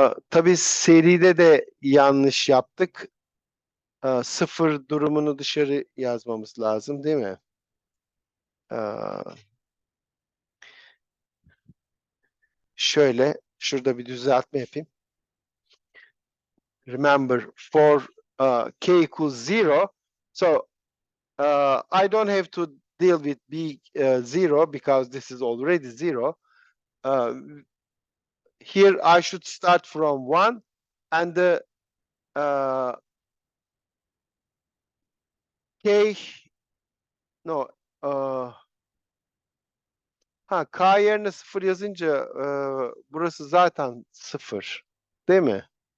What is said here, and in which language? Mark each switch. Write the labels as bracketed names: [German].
[Turkish] Tabii seride de yanlış yaptık. Sıfır durumunu dışarı yazmamız lazım, değil mi? Şöyle, şurada bir düzeltme yapayım. [English] Remember, for k equals 0, so I don't have to deal with b 0 because this is already 0. Here I should start from 1, and the k, no, k [Turkish] yerine 0 yazınca burası zaten 0, değil mi?